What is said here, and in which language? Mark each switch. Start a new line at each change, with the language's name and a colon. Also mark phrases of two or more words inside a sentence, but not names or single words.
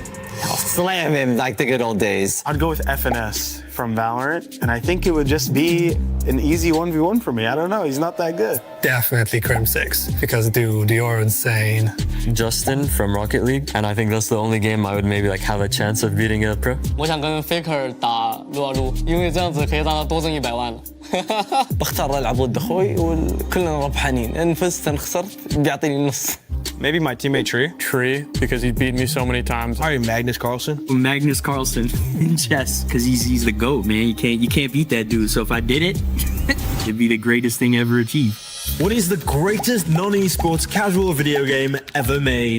English: Slam him like the good old days. I'd go with FNS from Valorant, and I think it would just be an easy 1v1 for me. I don't know, he's not that good. Definitely Crim6, because dude, you're insane. Justin from Rocket League, and I think that's the only game I would maybe like have a chance of beating a pro.
Chinese: 我想跟 Faker 打撸啊撸，因为这样子可以让他多挣100万。
Arabic: بختار العب ضد اخوي وكلنا ربحانين. ان فزت ان خسرت بيعطيني النص.
English: Maybe my teammate Tree, because he's beat me so many times. Probably Magnus Carlsen. Magnus Carlsen in chess, because he's the GOAT, man. You can't beat that dude. So if I did it, it'd be the greatest thing ever achieved. What is the greatest non-esports casual video game ever made?